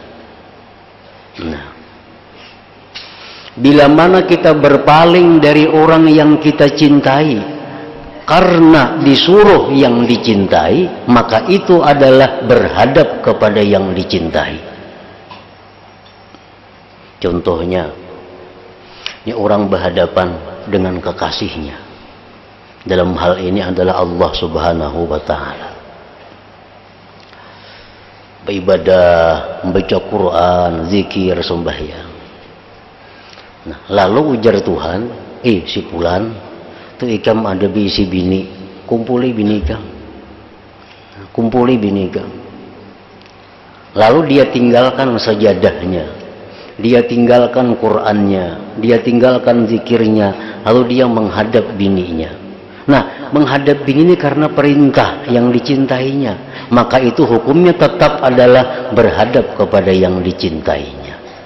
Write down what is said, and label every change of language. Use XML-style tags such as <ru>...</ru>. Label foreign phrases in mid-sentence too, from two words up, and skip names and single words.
<id>Nah, bila mana kita berpaling dari orang yang kita cintai karena disuruh yang dicintai, maka itu adalah berhadap kepada yang dicintai. Contohnya, ini orang berhadapan dengan kekasihnya. Dalam hal ini adalah Allah Subhanahu wa Ta'ala. Beribadah, membaca Quran, zikir, sembahyang.</id> <bjn>Nah, lalu ujar Tuhan, si fulan, tu ikam ada bisi bini, kumpuli bini ikam. Kumpuli bini ikam.</bjn> <id>Lalu dia tinggalkan sajadahnya, dia tinggalkan Qurannya, dia tinggalkan zikirnya, lalu dia menghadap bininya. Nah, menghadap bini ini karena perintah yang dicintainya, maka itu hukumnya tetap adalah berhadap kepada yang dicintainya.</id>